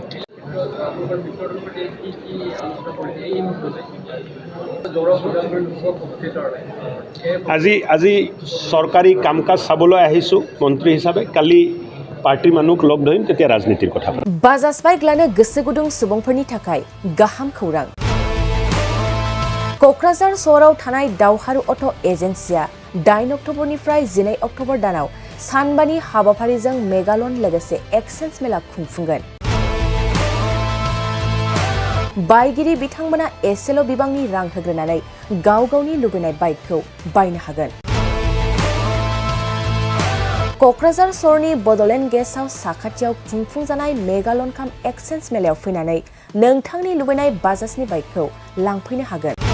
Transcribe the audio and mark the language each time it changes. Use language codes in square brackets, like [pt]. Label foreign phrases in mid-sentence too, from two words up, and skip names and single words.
[as] আজি চৰকাৰী কাম কাজ চাবলৈ আহিছোঁ মন্ত্ৰী হিচাপে কালি পাৰ্টিৰ মানুহক লগ ধৰিম তেতিয়া ৰাজনীতিৰ কথা [brx] বাজাজ বাইক লাनो गोसो गुदुं सुबुंफोरनि थाखाय गाहाम खौरां क'क्राझार सहराव थानाय दावहारु अट' एजेन्सिया 8 अक्ट'बरनिफ्राय 12 अक्ट'बर दानाव सानबानि हाबाफारिजों मेगालन लोगोसे एक्सेन्स मेला खुंफुंगोन बायगिरि बिथांमोना एसेल' बिबांनि रां होग्रोनानै गाव गावनि लुबैनाय बाइकखौ बायनो हागोन क'क्राझार सहरनि बड'लेण्ड गेस्ट हाउस साखाथियाव खुंफुंजानाय मेगालन काम एक्सेन्स मेलायाव फैनानै नोंथांनि लुबैनाय बाजाजनि बाइकखौ लांफैनो हागोन